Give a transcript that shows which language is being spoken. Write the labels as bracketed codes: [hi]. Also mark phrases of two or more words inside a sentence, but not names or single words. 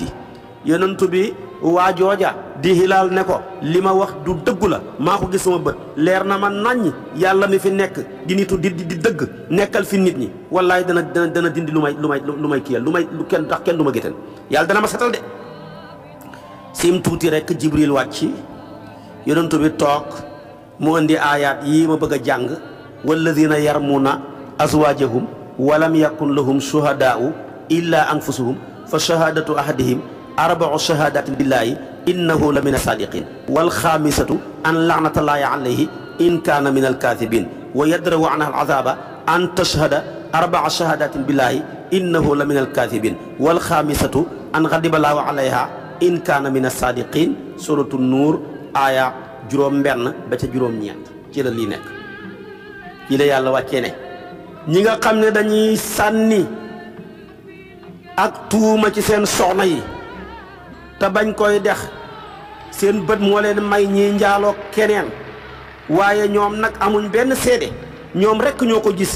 [wo] yonent bi waa jooja di Hilaal ne ko li ma wax du dëggu la, maa ko gis sama bët, leer na ma naññ, yàlla mi fi nekk di nitu di dëgg nekkal fi nit ñi, wallaay dana dindi lu may kiyal lu kenn tax kenn du ma géttan, yàlla dana ma setal de. sim tuuti rek Jibril wàcc, yonent bi toog mu indi aayaat yii ma bëgg a jàng. [ar] والذين يرمون أزواجهم ولم يكن لهم شهداء إلا أنفسهم فشهادة أحدهم أربع شهادات بالله إنه لمن الصادقين والخامسة أن لعنة الله عليه إن كان من الكاذبين ويدرأ عنها العذاب أن تشهد أربع شهادات بالله إنه لمن الكاذبين والخامسة أن غضب الله عليها إن كان من الصادقين. [wo] suratu nuur aaya juróom-benn ba ca juróom-ñeent ci la lii nekk. ci la yàlla wàccee ne ñi nga xam ne dañuy sànni ak tuuma ci seen soxna yi te bañ koy dex, seen bët moo leen may ñi njaaloo keneen, waaye ñoom nag amuñ benn seede, ñoom rekk ñoo ko gis.